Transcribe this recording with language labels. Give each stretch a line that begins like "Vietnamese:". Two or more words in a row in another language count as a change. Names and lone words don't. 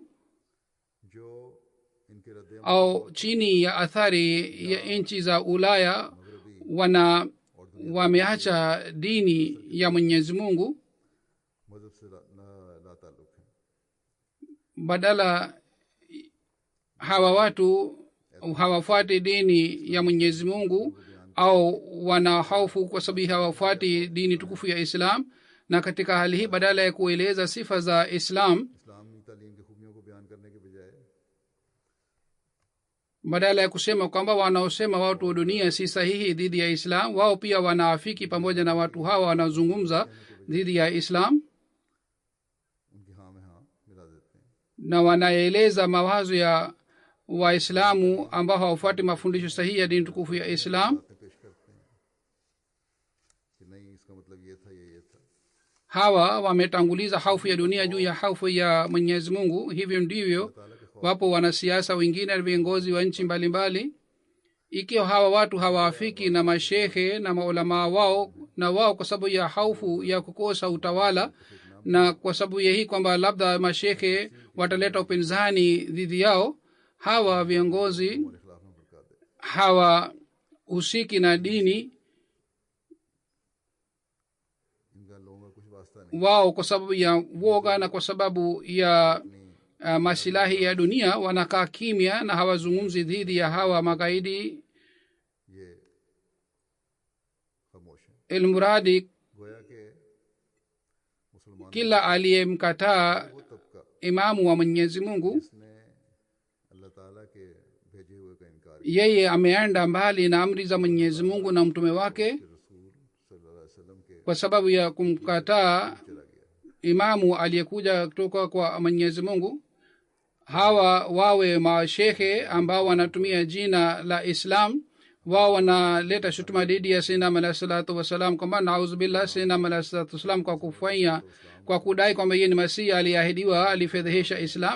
Urdu: جو ان کے رد
Swahili: au chini ya athari ya nchi za ulaya wameacha dini ya mwenyezi mungu,
Urdu: مذہب سے لاتعلق ہے.
Swahili: badala hawa watu hawafuati dini ya mwenyezi mungu au wana hofu kwa sababu hawafuati dini tukufu ya islam. na katika hali hii badala ya kueleza sifa za islam,
Urdu: اسلامی تعلیم کی خوبیوں کو بیان کرنے کے بجائے
Swahili: badala ya kusema kwamba wanaosema watu wa dunia si sahihi dhidi ya islam, wao pia wanaafiki pamoja na watu hawa wanaozungumza dhidi ya islam,
Urdu: ان کی ہاں میں ہاں ملا دیتے ہیں.
Swahili: na wanaeleza mawazo ya waislamu ambao hawafuati mafundisho sahihi ya dini tukufu ya islam.
Urdu: باتیں پیش کرتے ہیں کہ نہیں اس کا مطلب یہ تھا یہ تھا.
Swahili: hawa wametanguliza hofu ya dunia juu ya hofu ya mwenyezi mungu. hivyo ndivyo wapo wanasiasa wengine na viongozi wa nchi mbalimbali. ikiwa hawa watu hawaafiki na mashehe na maulamaa wao, na wao kwa sababu ya hofu ya kukosa utawala na kwa sababu ya hii kwamba labda mashehe wataleta upinzani dhidi yao, hawa viongozi
Urdu: ہمارے خلاف میں بھڑکا دے.
Swahili: hawahusiki na dini
Urdu: ان کا لوگوں کا کچھ واسطہ نہیں.
Swahili: wao kwa sababu ya woga na kwa sababu ya masilahi ya dunia wanakaa kimya na hawazungumzi dhidi ya hawa magaidi.
Urdu: یہ خاموش ہے.
Swahili: ilmuradi
Urdu: گویا کہ مسلمان
Swahili: kila aliyemkataa
Urdu: وہ طبقہ
Swahili: imamu wa mwenyezi mungu,
Urdu: جس نے اللہ تعالیٰ کے بھیجے ہوئے کا انکار کیا,
Swahili: yeye ameenda mbali na amri za mwenyezi mungu na mtume wake
Urdu: रसूल
Arabic: صلى الله عليه وسلم
Urdu: के
Swahili: kwa sababu ya kumkataa
Urdu: چلا گیا.
Swahili: imamu aliyekuja kutoka kwa mwenyezi mungu. hawa wawe mashehe ambao wanatumia jina la islam, wao wanaleta shutuma dhidi ya
Arabic: سيدنا عليه الصلاة والسلام
Swahili: kwamba nauzubillah
Arabic: سيدنا عليه الصلاة والسلام
Swahili: kwa kudai kwamba yeye ni masihi aliahidiwa alifedhehesha islam.